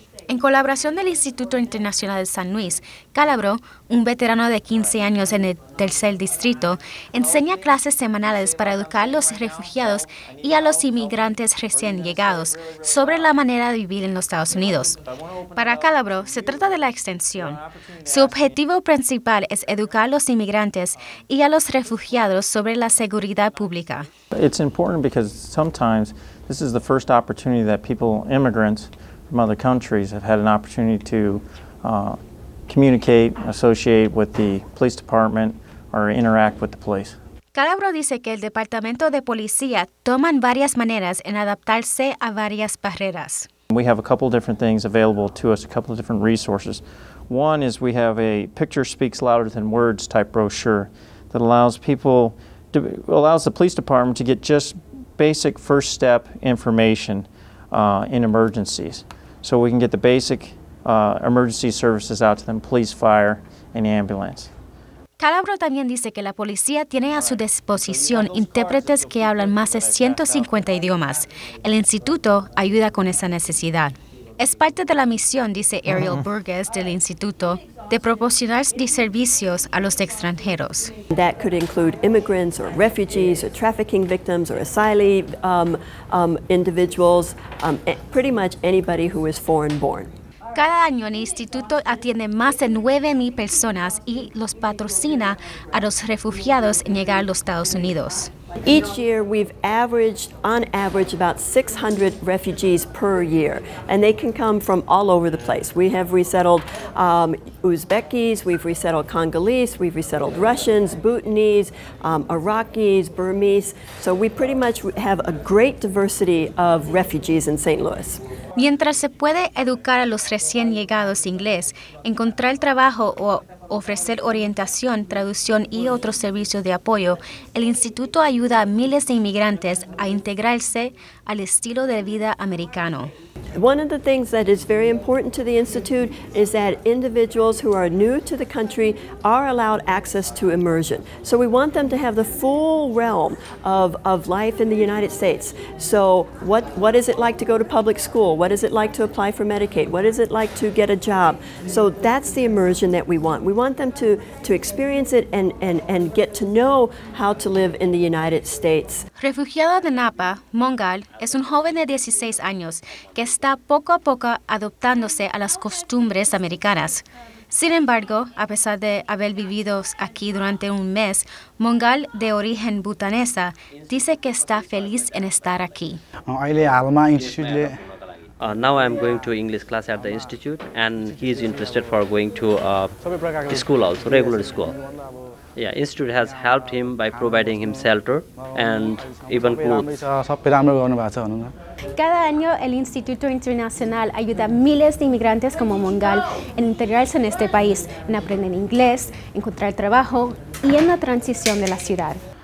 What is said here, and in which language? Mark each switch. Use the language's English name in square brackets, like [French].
[Spanish] En colaboración del Instituto Internacional de San Luis, Calabro, un veterano de 15 años en el tercer distrito, enseña clases semanales para educar a los refugiados y a los inmigrantes recién llegados sobre la manera de vivir en los Estados Unidos. Para Calabro, se trata de la extensión. Su objetivo principal es educar a los inmigrantes y a los refugiados sobre la seguridad pública. [English] It's important because sometimes this is the first opportunity that immigrants from other countries have had an opportunity to communicate, associate with the police department, or interact with the police. [Spanish] Calabro dice que el Departamento de Policía toman varias maneras en adaptarse a varias barreras. [English] We have a couple different things available to us, a couple of different resources. One is we have a picture speaks louder than words type brochure that allows the police department to get just basic first step information in emergencies. So we can get the basic emergency services out to them, police, fire, and ambulance. [Spanish] Calabro también dice que la policía tiene a su disposición intérpretes que hablan más de 150 idiomas. El instituto ayuda con esa necesidad. Es parte de la misión, dice Ariel Burgess del instituto, de proporcionar servicios a los extranjeros. [English] That could include immigrants or refugees or trafficking victims or asylee individuals, pretty much anybody who is foreign born. [Spanish] Cada año el instituto atiende más de 9,000 personas y los patrocina a los refugiados en llegar a los Estados Unidos. [English] Each year we've averaged, on average, about 600 refugees per year, and they can come from all over the place. We have resettled Uzbekis, we've resettled Congolese, we've resettled Russians, Bhutanese, Iraqis, Burmese, so we pretty much have a great diversity of refugees in St. Louis. [Spanish] Mientras se puede educar a los recién llegados inglés, encontrar trabajo o ofrecer orientación, traducción y otros servicios de apoyo, el instituto ayuda a miles de inmigrantes a integrarse al estilo de vida americano. [English] One of the things that is very important to the Institute is that individuals who are new to the country are allowed access to immersion. So we want them to have the full realm of life in the United States. So what is it like to go to public school? What is it like to apply for Medicaid? What is it like to get a job? So that's the immersion that we want. We want them to experience it and get to know how to live in the United States. [Spanish] Refugiado de Napa, Mongal es un joven de 16 años que está poco a poco adaptándose a las costumbres americanas. Sin embargo, a pesar de haber vivido aquí durante un mes, Mongal, de origen bhutanesa, dice que está feliz en estar aquí. [English] Now I'm going to English class at the institute, and he is interested for going to school also, regular school. Yeah, institute has helped him by providing him shelter and even clothes. [Spanish] Cada año el Instituto Internacional ayuda a miles de inmigrantes como Mongal en integrarse en este país, en aprender inglés, encontrar trabajo y en la transición de la ciudad.